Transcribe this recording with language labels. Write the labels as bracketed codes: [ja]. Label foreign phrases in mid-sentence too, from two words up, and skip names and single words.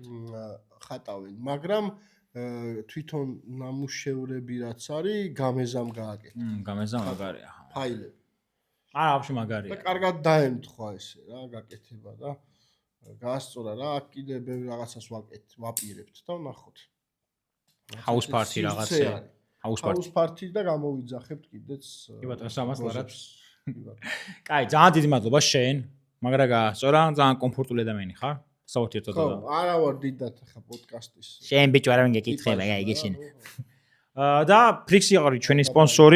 [ka] ხატავენ, მაგრამ თვითონ ნამუშევრები რაც არის, გამეზამ გააკეთა. გამეზამ მაგარია. ფაილები. არა, вообще მაგარია. და კარგად დაემთხვა ესე რა, გაკეთება და გაასწორა რა, აქ კიდე ბევრ რაღაცას ვაპირებთ და ნახოთ. [en] House party რაღაცა. House party [ka] და გამოვიძახებთ კიდეც. კი ბატონო, სამას ლარად. კაი, ძალიან დიდი მადლობა შენ. მაგრა გაასწორა, ძალიან კომფორტული ადამიანი ხარ. საერთოდ და. ხო, არა ვარ დიდად ხა პოდკასტის. შენ ბიჭო არ მიგეკითხება, გაიგე შენ. და ფრიქსი არის ჩვენი სპონსორი.